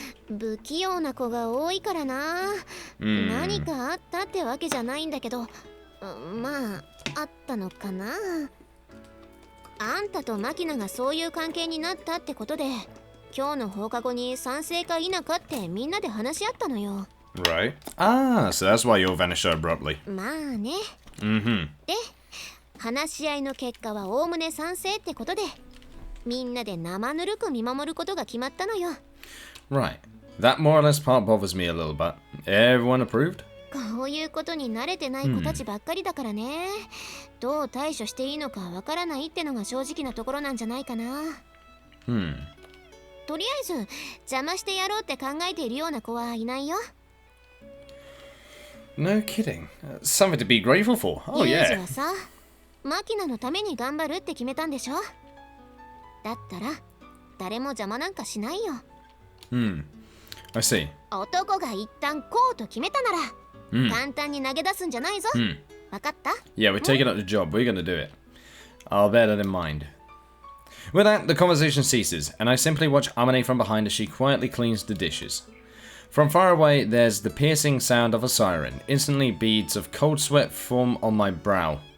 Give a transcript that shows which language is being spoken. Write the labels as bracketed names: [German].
[Japanese] 不器用な子が多いからな。何かあったってわけじゃないんだけど、まああったのかな。あんたとマキナがそういう関係になったってことで、今日の放課後に賛成か否かってみんなで話し合ったのよ。 [English] Right. Ah, so that's why you all vanished so abruptly. [Japanese] まあね。 Mm-hmm. で、話し合いの結果はおおむね賛成ってことで、みんなで生ぬるく見守ることが決まったのよ。 [English] Right. That more or less part bothers me a little, but everyone approved? [Japanese] こういうことに慣れてない子たちばっかりだからね。どう対処していいのかわからないってのが正直なところなんじゃないかな。とりあえず邪魔してやろうって考えているような子はいないよ。 [English] No kidding. Something to be grateful for. Oh [Japanese] ユージ [English] yeah. [Japanese] はさ、マキナのために頑張るって決めたんでしょ。だったら誰も邪魔なんかしないよ。 [English] I see. [Japanese] 男が一旦こうと決めたなら、簡単に投げ出すんじゃないぞ。わかった？ [English] Yeah, we're taking up the job. We're gonna do it. I'll bear that in mind. With that, the conversation ceases, and I simply watch Amane from behind as she quietly cleans the dishes. From far away, there's the piercing sound of a siren. Instantly, beads of cold sweat form on my brow.